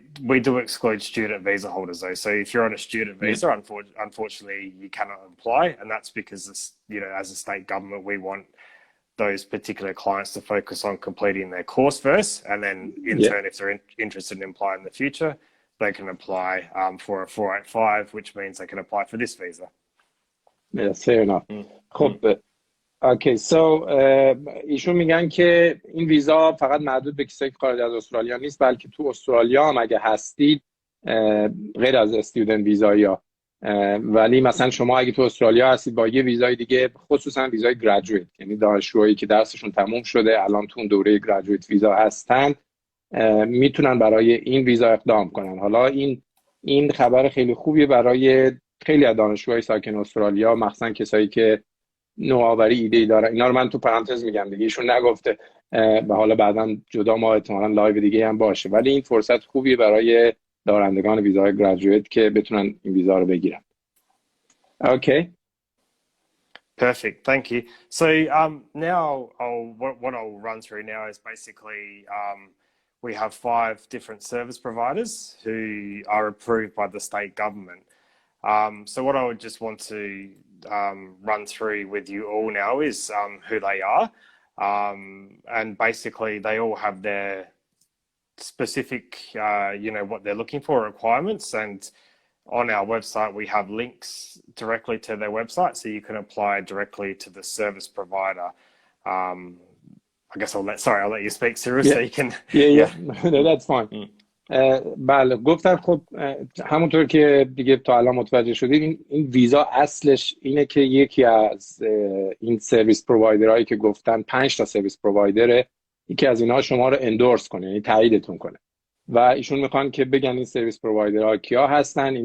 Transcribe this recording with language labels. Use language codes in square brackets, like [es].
[en] We do exclude student visa holders though. So if you're on a student visa, unfortunately, you cannot apply, and that's because this, you know, as a state government, we want those particular clients to focus on completing their course first, and then in turn, if they're interested in applying in the future, they can apply for a 485, which means they can apply for this visa. Yes, fair enough. [fa] خب اوکی سو ایشون میگن که این ویزا فقط محدود به کسایی که خارج از استرالیا نیست، بلکه تو استرالیا هم اگه هستید غیر از استودنت ویزایا، ولی مثلا شما اگه تو استرالیا هستید با یه ویزای دیگه، خصوصا ویزای گریجویت، یعنی دانشجوهایی که درسشون تموم شده الان تو دوره گریجویت ویزا هستن، میتونن برای این ویزا اقدام کنن. حالا این خبر خیلی خوبیه برای خیلی از دانشجوهای ساکن استرالیا، مخصوصا کسایی که نوآوری ایده دارن. اینا رو من تو پرانتز میگم دیگه، ایشون نگفته و حالا بعداً جدا ما احتمالاً لایو دیگه هم باشه، ولی این فرصت خوبیه برای دارندگان ویزای گریجویت که بتونن این ویزا رو بگیرن. [en] Okay. Perfect, thank you. So now what I'll run through now is basically we have 5 different service providers who are approved by the state government. So what I would just want to run through with you all now is who they are. And basically they all have their specific, you know, what they're looking for, requirements. And on our website, we have links directly to their website, so you can apply directly to the service provider. I guess I'll let you speak, Sirius, so you can... No, that's fine. [fa] بله گفتم. خب همونطور که دیگه تا الان متوجه شدید، این ویزا اصلش اینه که یکی از این سرویس پرووایدرهایی که گفتن 5 تا سرویس پرووایدره، یکی از اینها شما رو اندورس کنه، یعنی تاییدتون کنه. و ایشون میخوان که بگن این سرویس پرووایدرها کیا هستن.